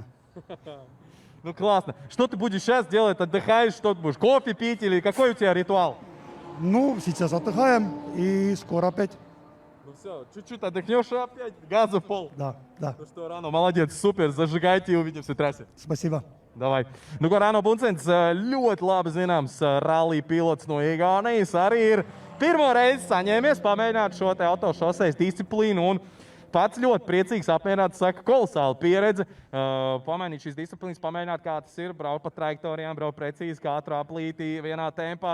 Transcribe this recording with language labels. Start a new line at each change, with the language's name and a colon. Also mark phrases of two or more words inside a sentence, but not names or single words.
Russian: Ну классно. Что ты будешь сейчас делать? Отдыхаешь, что ты будешь? Кофе пить или какой у тебя ритуал? Ну, сейчас отдыхаем и скоро опять. Ну все, чуть-чуть отдохнешь и опять газу в пол. Да, да. Ну что, Rano, молодец, супер, зажигайте и увидимся в трассе. Спасибо. Davai.
Latvian: Nu, ko Rano Buncens ļoti labi zināms rallija pilots no Igaunijas, arī ir pirmo reizi saņēmies pamēģināt šo te autošoseis disciplīnu un pats ļoti priecīgs, apmierināts, saka, kolosāla pieredze. Pamainīt šīs disciplīnas, pamēģināt, kā tas ir, braukt pa trajektorijām, braukt precīzi katru aplīti vienā tempā.